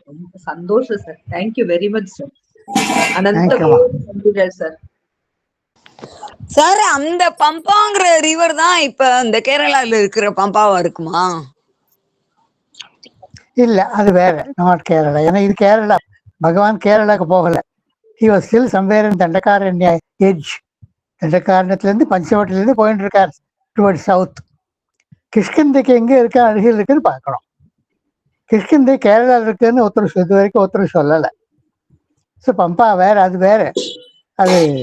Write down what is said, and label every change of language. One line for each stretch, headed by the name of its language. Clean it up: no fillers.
Tamil: ரொம்ப சந்தோஷம் sir. Thank you very much sir. அனந்த sir. Sir அந்த பம்பாங்கிற ரிவர் தான் இப்ப இந்த கேரளால இருக்கிற பம்பாவா இருக்குமா? இல்ல, அது வேற,
English: Not Kerala.
Tamil: ஏன்னா இது கேரளா, பகவான் கேரளாக்கு போகல.
English: He was still somewhere in Dandakaranya edge.
Tamil: தண்டகாரண்யத்திலிருந்து பஞ்சவட்டிலிருந்து போயிட்டு இருக்கார்
English: Toward south.
Tamil: கிஷ்கிந்தைக்கு எங்க இருக்கா, அருகில் இருக்குன்னு பார்க்கணும். கிஷ்கிந்தை கேரளாவில் இருக்குன்னு இது வரைக்கும் ஒருத்தர் சொல்லலை. ஸோ பம்பா வேற, அது வேற. அது